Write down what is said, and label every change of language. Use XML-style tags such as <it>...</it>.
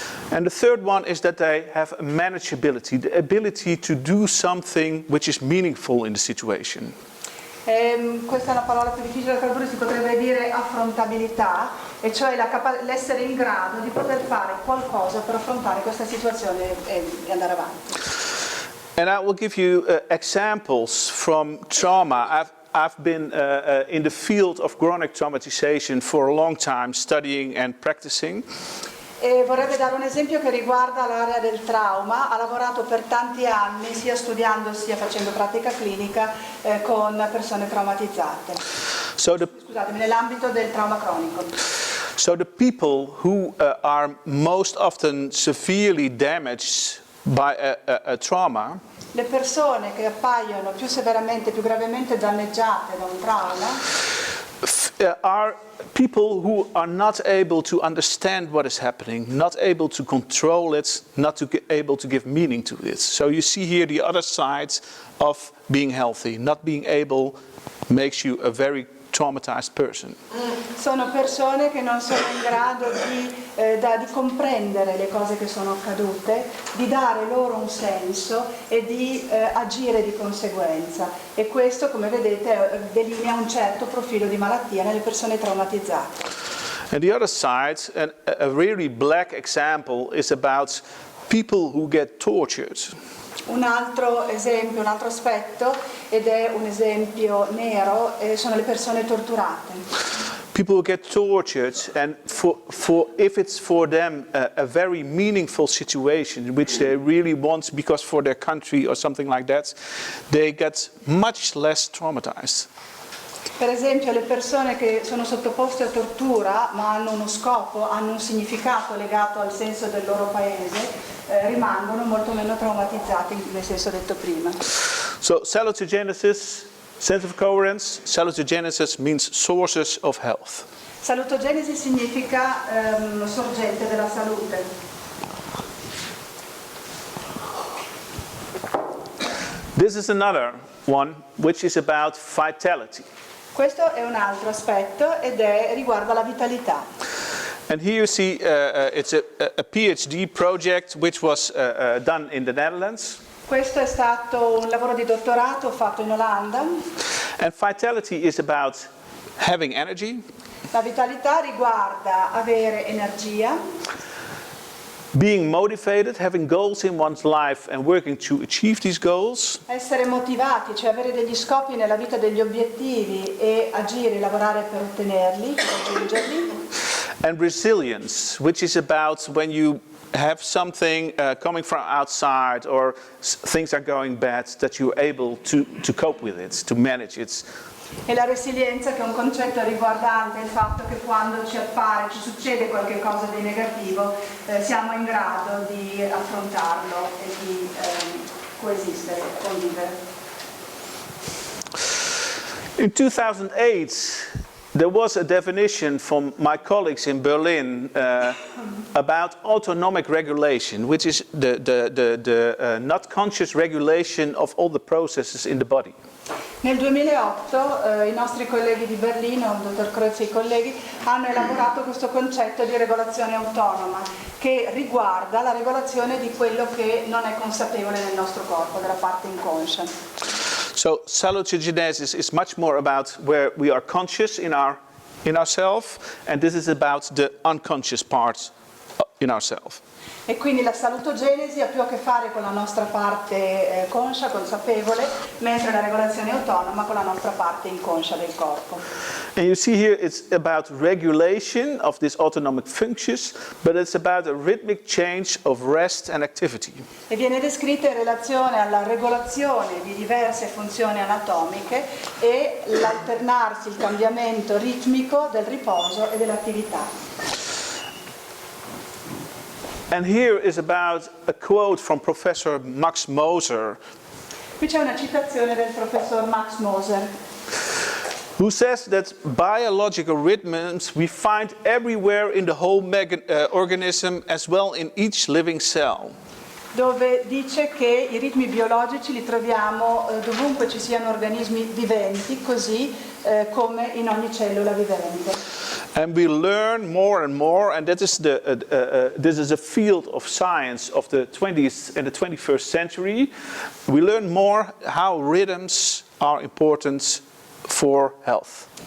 <en>And the third one is that they have manageability, the ability to do something which is meaningful in the situation.</en> <it>Questa è una parola più difficile da tradurre, si potrebbe dire affrontabilità, e cioè l'essere in grado di poter fare qualcosa per affrontare questa situazione e andare avanti.</it> <en>And I will give you examples from trauma. I've been in the field of chronic traumatization for a long time, studying and practicing.</en> <it>E vorrebbe dare un esempio che riguarda l'area del trauma. Ha lavorato per tanti anni sia studiando sia facendo pratica clinica con persone traumatizzate. Scusatemi, nell'ambito del trauma cronico.</it> <en>So the people who are most often severely damaged by a trauma,</en> <it>le persone che appaiono più severamente, più gravemente danneggiate da un trauma</it> <en>are people who are not able to understand what is happening, not able to control it, not able to give meaning to it. So you see here the other side of being healthy. Not being able makes you a very traumatized person.</en> <it>Sono persone che non sono in grado di comprendere le cose che sono accadute, di dare loro un senso e di agire di conseguenza. E questo, come vedete, delinea un certo profilo di malattia nelle persone traumatizzate.</it> <en>And the other side, a really black example, is about people who get tortured.</en> <it>Un altro esempio, un altro aspetto, ed è un esempio nero, sono le persone torturate.</it> <en>People who get tortured, and if it's for them a very meaningful situation which they really want because for their country or something like that, they get much less traumatized.</en> <it>Per esempio le persone che sono sottoposte a tortura ma hanno uno scopo, hanno un significato legato al senso del loro paese, rimangono molto meno traumatizzati nel senso detto prima.</it> <en>So salutogenesis, sense of coherence. Salutogenesis means sources of health.</en> <it>Salutogenesi significa sorgente della salute.</it> <en>This is another one which is about vitality.</en> <it>Questo è un altro aspetto ed riguarda la vitalità.</it> <en>And here you see it's a PhD project which was done in the Netherlands.</en> <it>Questo è stato un lavoro di dottorato fatto in Olanda.</it> <en>And vitality is about having energy.</en> <it>La vitalità riguarda avere energia.</it> <en>Being motivated, having goals in one's life and working to achieve these goals.</en> <it>Essere motivati, cioè avere degli scopi nella vita, degli obiettivi e agire, lavorare per ottenerli, per raggiungerli.</it> <en>And resilience, which is about when you have something coming from outside or things are going bad, that you're able to cope with it, to manage it.</en> <it>E la resilienza, che è un concetto riguardante il fatto che quando ci succede qualche cosa di negativo, siamo in grado di affrontarlo e di coesistere, convivere.</it> <en>In 2008, there was a definition from my colleagues in Berlin about autonomic regulation, which is the not conscious regulation of all the processes in the body.</en> <it>Nel 2008 i nostri colleghi di Berlino, il dottor Corso e i colleghi, hanno elaborato questo concetto di regolazione autonoma che riguarda la regolazione di quello che non è consapevole nel nostro corpo, della parte inconscia.</it> <en>So salutogenesis is much more about where we are conscious in ourselves, and this is about the unconscious part in ourselves.</en> <it>E quindi la salutogenesi ha più a che fare con la nostra parte conscia, consapevole, mentre la regolazione autonoma con la nostra parte inconscia del corpo.</it> <en>And you see here it's about regulation of these autonomic functions, but it's about a rhythmic change of rest and activity.</en> <it>E viene descritta in relazione alla regolazione di diverse funzioni anatomiche e l'alternarsi, il cambiamento ritmico del riposo e dell'attività.</it> <en>And here is about a quote from Professor Max Moser,</en> <it>Qui c'è una citazione del professor Max Moser,</it> <en>who says that biological rhythms we find everywhere in the whole organism as well in each living cell.</en> <it>dove dice che i ritmi biologici li troviamo dovunque ci siano organismi viventi, così come in ogni cellula vivente.</it> <en>And we learn more and more, and that is this is a field of science of the 20th and the 21st century. We learn more how rhythms are important for health.</en>